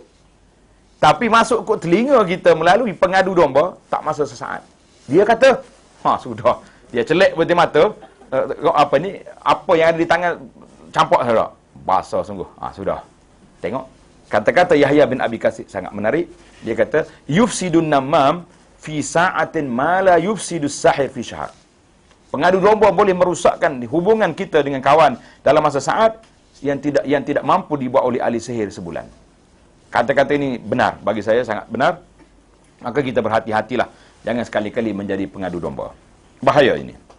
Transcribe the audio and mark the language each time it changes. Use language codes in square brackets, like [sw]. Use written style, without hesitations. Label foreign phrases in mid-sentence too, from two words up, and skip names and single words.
[ms] Tapi masuk kot telinga kita melalui pengadu domba, tak masa sesaat. Dia kata, sudah. Dia celek putih mata, apa yang ada di tangan, campak saja. Basah sungguh. Sudah. Tengok. Kata-kata Yahya bin Abi Kathir sangat menarik. Dia kata, [ar] يفسد النمام في ساعة ما لا يفسد الساحر في شهر. [ms] Pengadu domba boleh merosakkan hubungan kita dengan kawan dalam masa saat yang tidak mampu dibuat oleh ahli sihir sebulan. Kata-kata ini benar, bagi saya sangat benar. Maka kita berhati-hatilah, jangan sekali-kali menjadi pengadu domba. Bahaya ini.